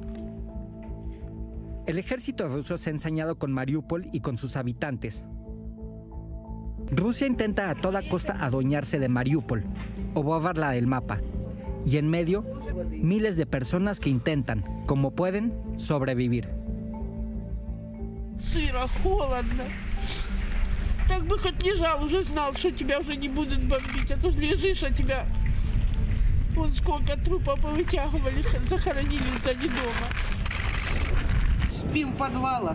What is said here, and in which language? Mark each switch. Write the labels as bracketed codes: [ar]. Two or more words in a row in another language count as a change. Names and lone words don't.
[es] El ejército ruso se ha ensañado con Mariupol y con sus habitantes. Rusia intenta a toda costa adueñarse de Mariupol, o borrarla del mapa. Y en medio, miles de personas que intentan, como pueden, sobrevivir. [ru] Сыро, холодно. Так бы хоть лежал, уже знал, что тебя уже не будут бомбить. А то лежишь, а тебя... Вон сколько трупов повытягивали, захоронили сзади дома. Спим в подвалах.